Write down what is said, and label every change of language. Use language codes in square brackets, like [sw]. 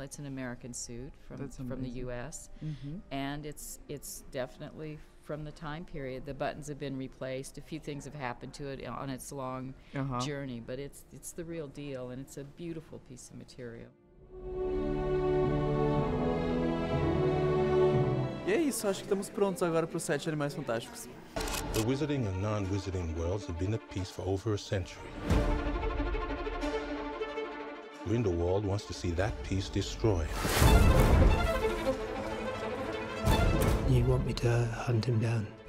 [en] It's an American suit from the U.S. And it's definitely from the time period. The buttons have been replaced. A few things have happened to it on its long journey, but it's the real deal, and it's a beautiful piece of material. [pt] E é isso, acho que estamos prontos agora para o set de Animais Fantásticos. [en] The wizarding and non-wizarding worlds have been at peace for over a century. Grindelwald wants to see that peace destroyed. You want me to hunt him down?